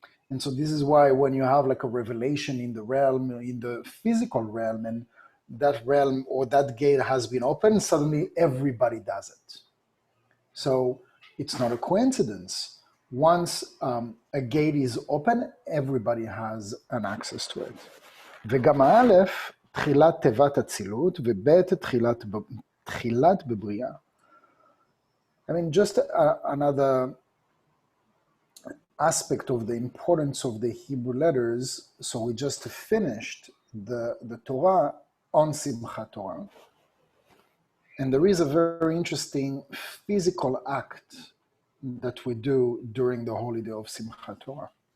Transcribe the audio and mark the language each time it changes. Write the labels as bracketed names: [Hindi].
[English] And so this is why when you have like a revelation in the realm, in the physical realm, and that realm or that gate has been opened, suddenly everybody does it. So it's not a coincidence. Once a gate is open, everybody has an access to it. [Hebrew] וגם א', תחילת תיבת אצילות, וב' תחילת בבריאה. [English] Just another aspect of the importance of the Hebrew letters. So we just finished the Torah on Simchat Torah. And there is a very interesting physical act that we do during the holiday of Simchat Torah.